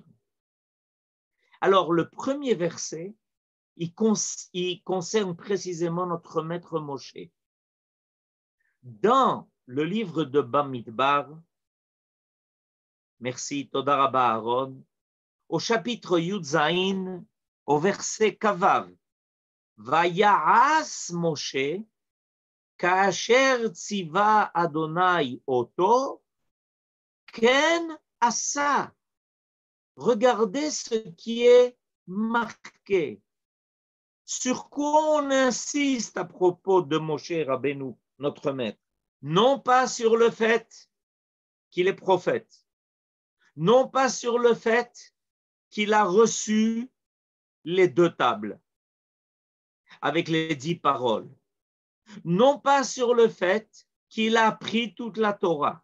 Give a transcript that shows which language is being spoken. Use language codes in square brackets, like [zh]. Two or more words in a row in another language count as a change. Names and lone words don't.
[fr] Alors, le premier verset, il concerne précisément notre maître Moshe. Dans le livre de Bamidbar, merci, [he] תודה רבה [fr] Aaron, au chapitre [he] יוד זין, [fr] au verset Kavav, [he] ויעש משה כאשר צוה ה׳ אותו, כן עשה. [fr] Regardez ce qui est marqué. Sur quoi on insiste à propos de Moshe Rabbeinu, notre maître? Non pas sur le fait qu'il est prophète, non pas sur le fait qu'il a reçu les 2 tables avec les 10 paroles, non pas sur le fait qu'il a appris toute la Torah.